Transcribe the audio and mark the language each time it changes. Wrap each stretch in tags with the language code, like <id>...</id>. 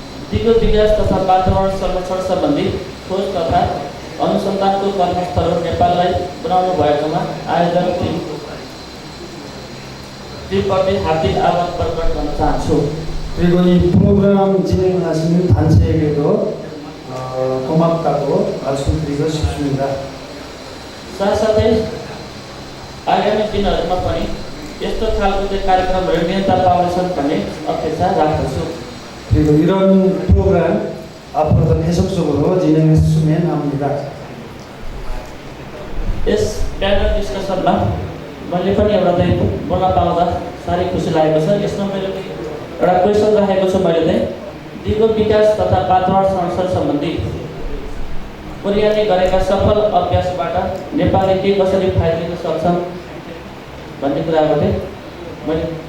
<ne>दिगो विकास तथा वातावरण संरक्षण सम्बन्धी खोज तथा अनुसन्धानको कर्मस्थल नेपाललाई बनाउनु भएकोमा आयोजक टिमप्रति हार्दिक आभार प्रकट गर्न चाहन्छु।</ne> <ko>그리고 이 프로그램 진행하시는 단체에게도 고맙다고 말씀드리고 싶습니다.</ko> <ne>साथसाथै आगामी दिनहरूमा पनि यस्तो खालको चाहिँ कार्यक्रमहरू निरन्तर पाउनेछन् भन्ने अपेक्षा राख्दछु।</ne> <ko>그리고 이런 프로그램 앞으로도 계속적으로 진행했으면 합니다.</ko> <ne>यस प्यानल डिस्कसनमा मैले पनि एउटा चाहिँ बोल्न पाउँदा साह्रै खुसी लागेको छ। यसमा मैले एउटा क्वेसन राखेको छु। मैले चाहिँ दिगो विकास तथा वातावरण संरक्षण सम्बन्धी कोरियाले गरेका सफल अभ्यासबाट नेपालले के कसरी फाइदा लिन सक्छन् भन्ने कुराबाट मैले</ne>